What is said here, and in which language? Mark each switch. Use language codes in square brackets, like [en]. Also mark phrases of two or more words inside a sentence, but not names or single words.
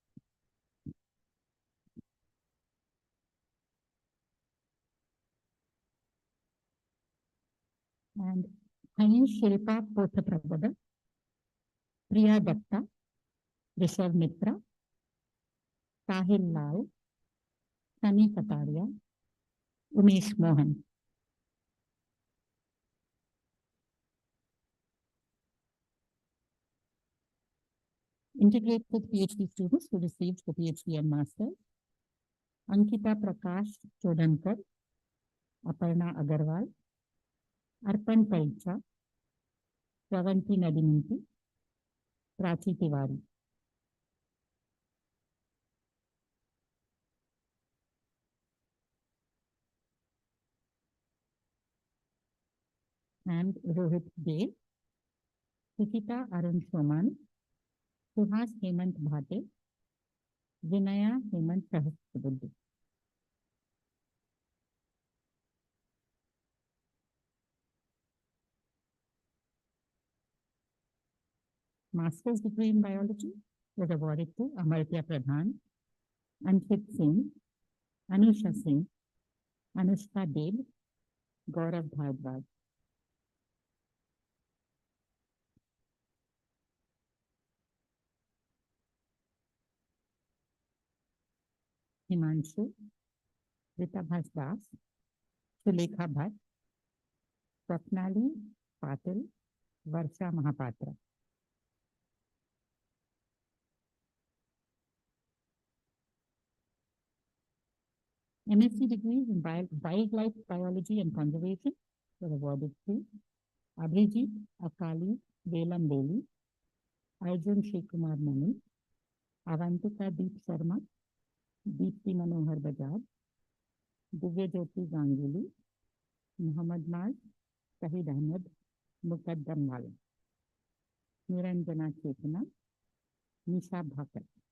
[en] And Hani Shilpa Pothaprabodha, Priya Datta, Rishabh Mitra, Sahil Lal, Sunny Kataria, Umesh Mohan. Integrated PhD students who received the PhD and Master: Ankita Prakash Chodankar, Aparna Agarwal, Arpan Paicha, Pravanti Nadininti, Prachi Tiwari. And Rohit Dev, Sukita Arun Soman, Suhas Hemant Bhate, Vinaya Hemant Sahasrabuddhe. Master's degree in biology was awarded to Amartya Pradhan, Ankit Singh, Anusha Singh, Anushka Deb, Gaurav Bhardwaj. Himanshu, Rita Das, Sulekha Bhatt, Swapnali Patil, Varsha Mahapatra. MSc degrees in wildlife biology and conservation were awarded to Abhijit Akali Velam Veli, Arjun Shekumar Mani, Avantika Deep Sharma, Deepti Manohar Bajaj, Divya Jyoti Ganguly, Muhammad Naz, Shahid Ahmed, Muqaddam Wala, Niranjana Chetana, Nisha Bhakat.